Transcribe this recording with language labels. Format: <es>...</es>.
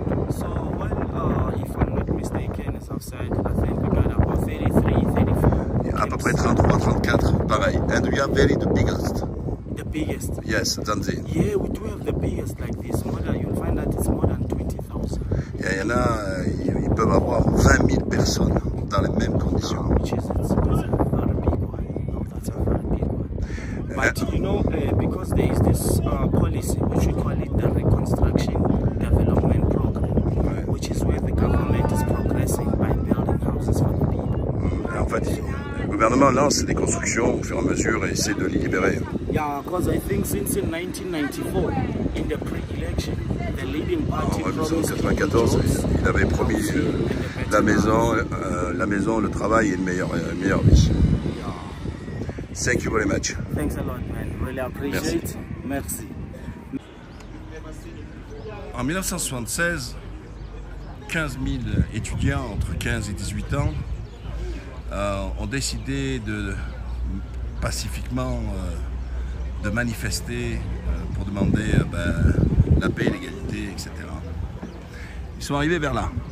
<en>So, well, if I'm not mistaken, as I've said, I think we got about 33, 34. Yeah,</en> <fr>à peu près 33, 34, pareil.</fr> <en>And we have the biggest. The biggest? Yes, Zanzi. Yeah, we do have the biggest like this. You'll find that it's more than 20,000.</en> <fr>Il y en a, ils peuvent avoir 20 000 personnes dans les mêmes conditions.</fr> <en>Which is it's a very big one. Oh, that's a very big one. But you know, because there is this policy, which we call it the Reconstruction Development Program, which is where the government is progressing by building houses for the people.</en> <fr>En fait, le gouvernement lance des constructions au fur et à mesure et essaie de les libérer.</fr> <en>Yeah, because I think since in 1994, in the pre-election, the leading party</en> <fr>En</fr> <en>promised</en> <fr>1994, il avait promis la maison, le travail et une meilleure vie.</fr> <en>Thank you very much. Thanks a lot, man. Really appreciate. Merci.</en> <fr>En 1976, 15 000 étudiants entre 15 et 18 ans ont décidé pacifiquement de manifester pour demander la paix, l'égalité, etc. Ils sont arrivés vers là.</fr>